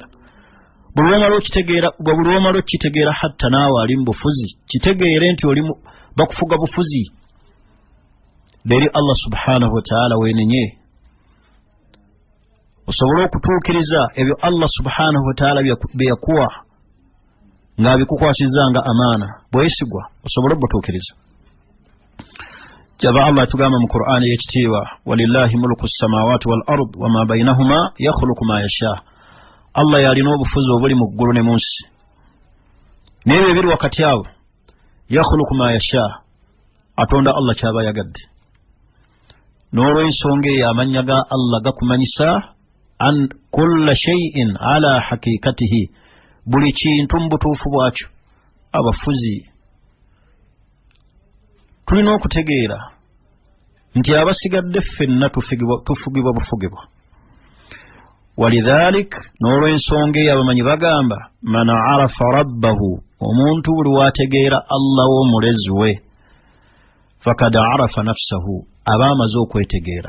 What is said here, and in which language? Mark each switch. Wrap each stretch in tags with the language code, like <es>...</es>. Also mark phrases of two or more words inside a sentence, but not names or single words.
<lg>Buli lwomala okitegeera hatta naawe ali mu bufuzi kitegeere nti oli bakufuga bufuzi beri</lg> <ar>الله سبحانه وتعالى</ar> <lg>weenenye. Osobola okutuukiriza ebyo</lg> <ar>الله سبحانه وتعالى</ar> <lg>bye yakuwa ng'abikukwasizza nga amaana, bwesigwa osobola obutuukiriza. Jaba Allah tugamba mu Qur'ani y'ekitiibwa,</lg> <ar>ولله ملك السماوات والأرض وما بينهما يخلق ما يشاء.</ar> <lg>Allah yalina obufuzi obuli mu ggulu ne mu nsi n'ebyo ebiri wakati awo.</lg> <ar>يخلق ما يشاء,</ar> <lg>atonda Allah kyaba yagadde. N'olw'ensonga eyo amannya ga Allah gakumanyisa</lg> <ar>أن كل شيء على حقيقته,</ar> <lg>buli kintu mu butuufu bwakyo. Abafuzi tulina okutegeera nti abasigadde ffenna tufugibwa bufugibwa. Walidhalik, n'olw'ensonga eyo abamanyi bagamba</lg> <ar>من عرف ربه,</ar> <lg>omuntu buli wategeera Allah w'omulezi we,</lg> <ar>فقد عرف نفسه,</ar> <lg>aba amaze okwetegeera.</lg>